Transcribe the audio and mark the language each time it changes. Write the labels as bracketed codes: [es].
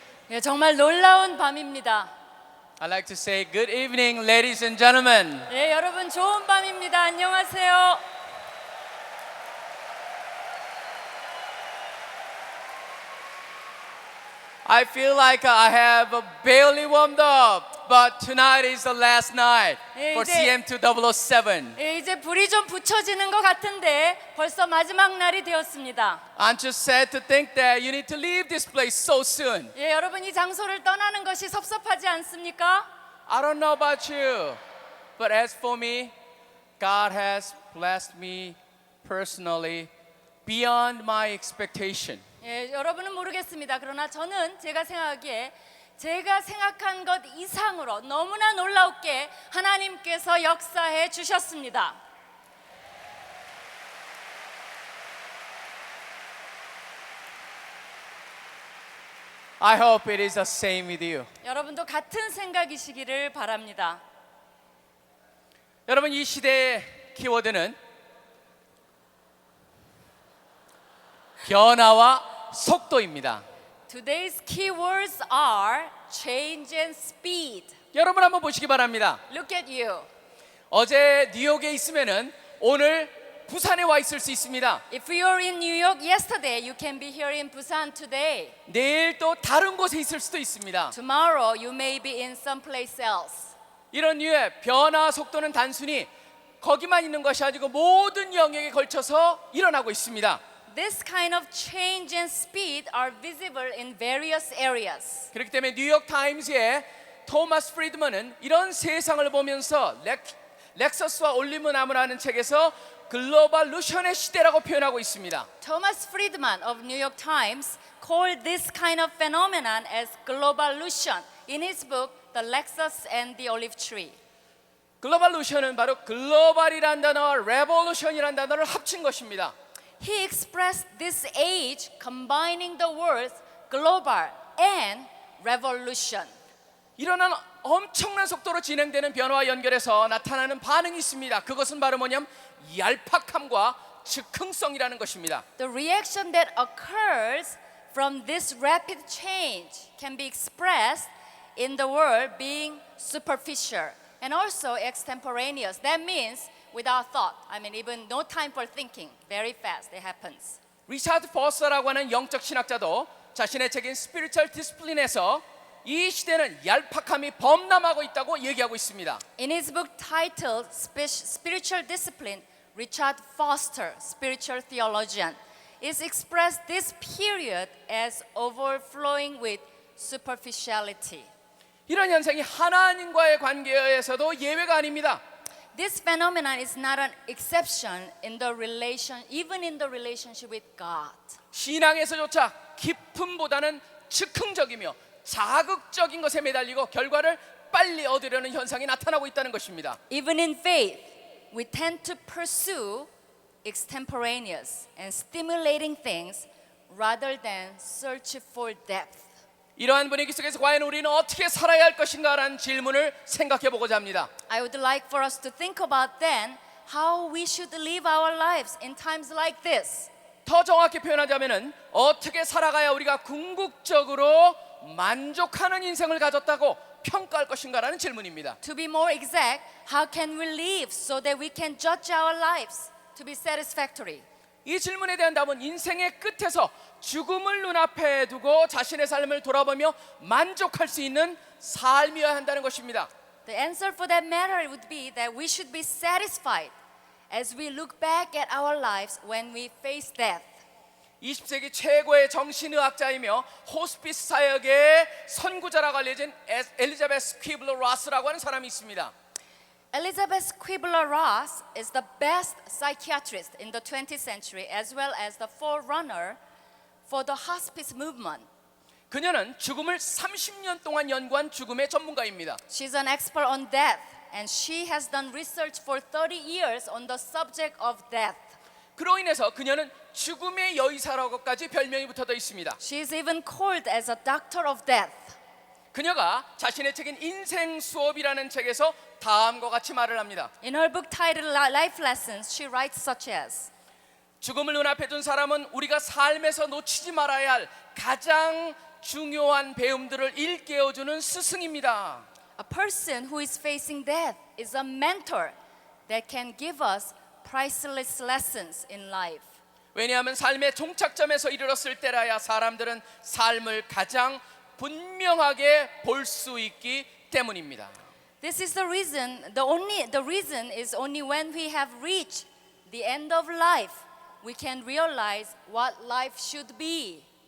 [ko] 예, 정말 놀라운 밤입니다. [en] I'd like to say good evening, ladies and gentlemen. [ko] 예, 여러분 좋은 밤입니다. 안녕하세요. [en] I feel like I have barely warmed up, but tonight is the last night [ko] 예, [en] for [ko] 이제- [en] CM2007. [ko] 예, 이제 불이 좀 붙여지는 것 같은데 벌써 마지막 날이 되었습니다. [en] Aren't you sad to think that you need to leave this place so soon? [ko] 예, 여러분 이 장소를 떠나는 것이 섭섭하지 않습니까? [en] I don't know about you, but as for me, God has blessed me personally beyond my expectation. [ko] 예, 여러분은 모르겠습니다. 그러나 저는 제가 생각하기에 제가 생각한 것 이상으로 너무나 놀랍게 하나님께서 역사해 주셨습니다. [en] I hope it is the same with you. [ko] 여러분도 같은 생각이시기를 바랍니다. 여러분, 이 시대의 키워드는 변화와 속도입니다. [en] Today's keywords are change and speed. [ko] 여러분 한번 보시기 바랍니다. [en] Look at you. [ko] 어제 뉴욕에 있으면은 오늘 부산에 와 있을 수 있습니다. [en] If you were in New York yesterday, you can be here in Busan today. [ko] 내일 또 다른 곳에 있을 수도 있습니다. [en] Tomorrow, you may be in someplace else. [ko] 이런 류의 변화 속도는 단순히 거기만 있는 것이 아니고 모든 영역에 걸쳐서 일어나고 있습니다. [en] This kind of change and speed are visible in various areas. [ko] 그렇기 때문에 뉴욕 타임즈의 토마스 프리드먼은 이런 세상을 보면서 렉서스와 올리브나무라는 책에서 글로벌 루션의 시대라고 표현하고 있습니다. [en] Thomas Friedman of New York Times called this kind of phenomenon as globallution in his book The Lexus and the Olive Tree. [ko] 글로벌 루션은 바로 글로벌이란 단어와 레볼루션이란 단어를 합친 것입니다. [en] He expressed this age combining the words global and revolution. [ko] 일어난 엄청난 속도로 진행되는 변화와 연결해서 나타나는 반응이 있습니다. 그것은 바로 뭐냐면 얄팍함과 즉흥성이라는 것입니다. [en] The reaction that occurs from this rapid change can be expressed in the word being superficial and also extemporaneous. That means without thought. I mean, even no time for thinking. Very fast it happens. [ko] 리차드 버서라고 하는 영적 신학자도 자신의 책인 스피리추얼 디스플린에서 이 시대는 얄팍함이 범람하고 있다고 얘기하고 있습니다. [en] In his book titled Spiritual Discipline, Richard Foster, spiritual theologian, is expressed this period as overflowing with superficiality. [ko] 이런 현상이 하나님과의 관계에서도 예외가 아닙니다. [en] This phenomenon is not an exception in the even in the relationship with God. [ko] 신앙에서조차 깊음보다는 즉흥적이며 자극적인 것에 매달리고 결과를 빨리 얻으려는 현상이 나타나고 있다는 것입니다. [en] Even in faith, we tend to pursue extemporaneous and stimulating things rather than search for depth. [ko] 이러한 분위기 속에서 과연 우리는 어떻게 살아야 할 것인가라는 질문을 생각해 보고자 합니다. [en] I would like for us to think about then how we should live our lives in times like this. [ko] 더 정확히 표현하자면은 어떻게 살아가야 우리가 궁극적으로 만족하는 인생을 가졌다고 평가할 것인가라는 질문입니다. [en] To be more exact, how can we live so that we can judge our lives to be satisfactory? [ko] 이 질문에 대한 답은 인생의 끝에서 죽음을 눈앞에 두고 자신의 삶을 돌아보며 만족할 수 있는 삶이어야 한다는 것입니다. [en] The answer for that matter would be that we should be satisfied as we look back at our lives when we face death. [ko] 20세기 최고의 정신의학자이며 호스피스 사역의 선구자라고 알려진 엘리자베스 퀴블러 로스라고 하는 사람이 있습니다. [en] Elizabeth Kubler-Ross is the best psychiatrist in the 20th century as well as the forerunner for the hospice movement. [ko] 그녀는 죽음을 30년 동안 연구한 죽음의 전문가입니다. [en] She's an expert on death and she has done research for 30 years on the subject of death. [ko] 그로 인해서 그녀는 죽음의 여의사라고까지 별명이 붙어져 있습니다. [en] She is even called as a doctor of death. [ko] 그녀가 자신의 책인 인생 수업이라는 책에서 다음과 같이 말을 합니다. [en] In her book titled Life Lessons, she writes such as [ko] 죽음을 눈앞에 둔 사람은 우리가 삶에서 놓치지 말아야 할 가장 중요한 배움들을 일깨워주는 스승입니다. [en] A person who is facing death is a mentor that can give us priceless lessons in life. [ko] 왜냐하면 삶의 종착점에서 이르렀을 때라야 사람들은 삶을 가장 분명하게 볼 수 있기 때문입니다. [en] This is the reason, the reason is only when we have reached the end of life, we can realize what life should be.